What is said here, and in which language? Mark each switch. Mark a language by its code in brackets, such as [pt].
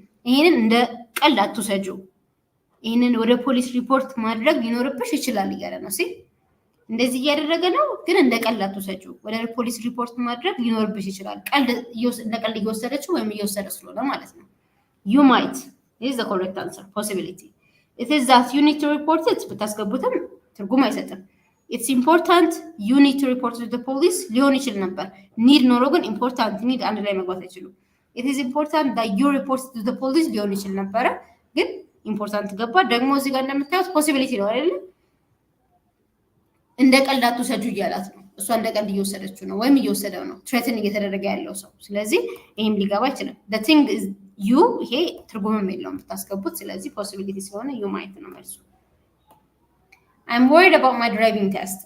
[am] ይሄንን እንደ ቀልድ አትውሰጁ። ይሄንን ወደ ፖሊስ ሪፖርት ማድረግ ሊኖርብሽ ይችላል እያለ ነው። እንደዚህ እያደረገ ነው፣ ግን እንደ ቀልድ አትውሰጁ። ወደ ፖሊስ ሪፖርት ማድረግ ሊኖርብሽ ይችላል። እንደ ቀልድ እየወሰደችው ወይም እየወሰደ ስለሆነ ማለት ነው። [en] you might is the correct answer. possibility it is that you need to report it [am] ብታስገቡትም ትርጉም አይሰጥም። [en] it's important you need to report to the police [am] ሊሆን ይችል ነበር። need ኖሮ ግን important need አንድ ላይ መግባት አይችሉም። [en] it is important that you report to the police [am] ሊሆን ይችል ነበረ፣ ግን important ገባ። ደግሞ እዚህ ጋር እንደምታዩት possibility ነው አይደል? እንደ ቀልድ አትውሰጁ እያላት ነው። እሷ እንደ ቀልድ እየወሰደችው ነው ወይም እየወሰደው ነው ትሬትን እየተደረገ ያለው ሰው። ስለዚህ ይሄም ሊገባ ይችላል። the thing is you ይሄ ትርጉምም የለውም ብታስገቡት። ስለዚህ possibility ስለሆነ you might ነው መልሱ። [en] I'm worried about my driving test.